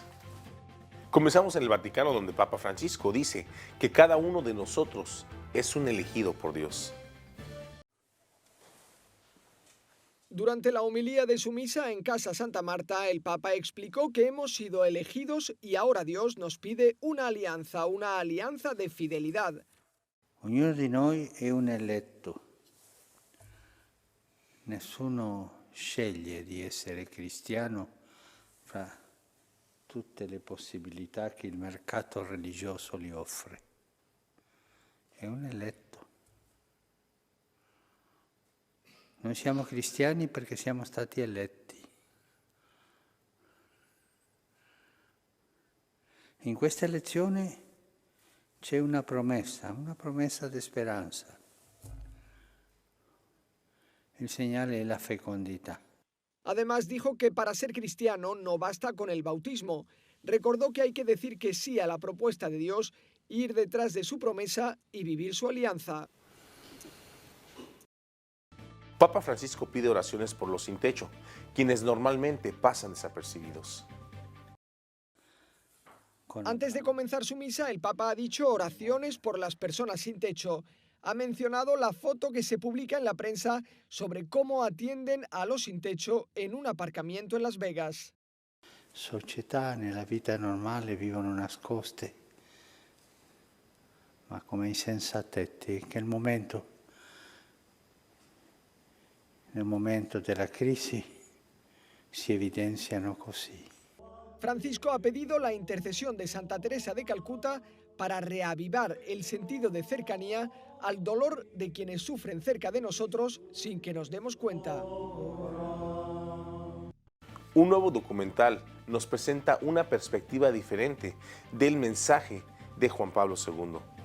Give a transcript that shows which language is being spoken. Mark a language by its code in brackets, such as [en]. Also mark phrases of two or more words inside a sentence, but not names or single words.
[es] Comenzamos en el Vaticano, donde Papa Francisco dice que cada uno de nosotros es un elegido por Dios. Durante la homilía de su misa en Casa Santa Marta, el Papa explicó que hemos sido elegidos y ahora Dios nos pide una alianza de fidelidad. [it] Ognuno di noi è un eletto. Nessuno sceglie di essere cristiano fra tutte le possibilità che il mercato religioso gli offre. È un eletto. Noi siamo cristiani perché siamo stati eletti. In questa elezione c'è una promessa di speranza. [es] El señale es la fecundidad. Además dijo que para ser cristiano no basta con el bautismo. Recordó que hay que decir que sí a la propuesta de Dios, ir detrás de su promesa y vivir su alianza. Papa Francisco pide oraciones por los sin techo, quienes normalmente pasan desapercibidos. Antes de comenzar su misa, el Papa ha dicho oraciones por las personas sin techo. Ha mencionado la foto que se publica en la prensa sobre cómo atienden a los sin techo en un aparcamiento en Las Vegas. [it] Società nella vita normale vivono nascoste, ma come insensatetti, che nel momento della crisi si evidenziano così. [es] Francisco ha pedido la intercesión de Santa Teresa de Calcuta para reavivar el sentido de cercanía al dolor de quienes sufren cerca de nosotros sin que nos demos cuenta. Un nuevo documental nos presenta una perspectiva diferente del mensaje de Juan Pablo II.